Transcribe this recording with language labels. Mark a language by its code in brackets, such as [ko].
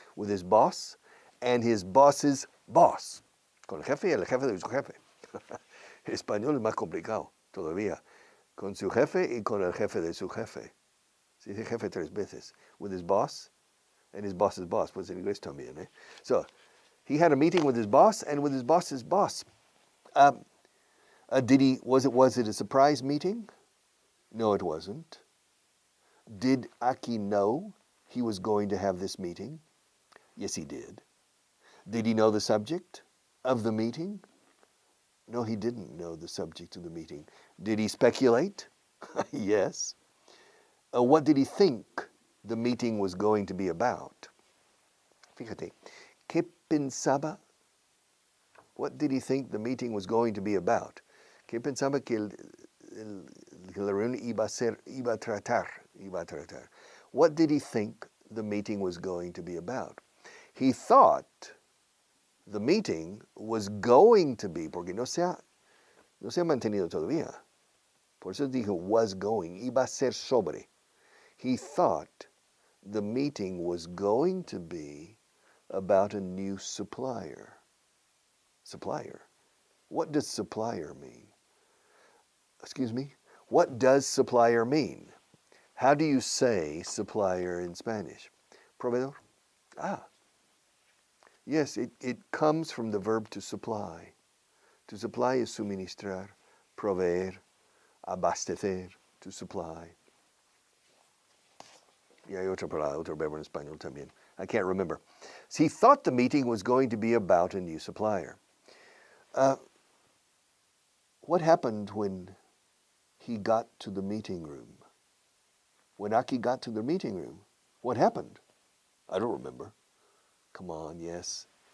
[en] With his boss and his boss's boss. [es] Con el jefe y el jefe de su jefe. El español es más complicado todavía. Con su jefe y con el jefe de su jefe. Se dice jefe 3 veces. [en] With his boss and his boss's boss. [es] Pues en inglés también, eh? [en] So, he had a meeting with his boss and with his boss's boss. Was it a surprise meeting? No, it wasn't. Did Aki know he was going to have this meeting? Yes, he did. Did he know the subject of the meeting? No, he didn't know the subject of the meeting. Did he speculate? Yes. What did he think the meeting was going to be about? [es] Fíjate, ¿qué pensaba? [en] What did he think the meeting was going to be about? [es] ¿Qué pensaba que la reunión iba a tratar? [en] What did he think the meeting was going to be about? He thought the meeting was going to be, [es] porque no se ha mantenido todavía. Por eso dijo [en] was going, [es] iba a ser sobre. [en] He thought the meeting was going to be about a new supplier. Supplier? What does supplier mean? Excuse me? What does supplier mean? How do you say supplier in Spanish? Proveedor? Yes, it comes from the verb to supply. To supply is [es] suministrar, proveer, abastecer, [en] to supply. [es] Y hay otro verbo en español también. [en] I can't remember. So he thought the meeting was going to be about a new supplier. What happened when he got to the meeting room? When Aki got to the meeting room, what happened? I don't remember. Come on, yes.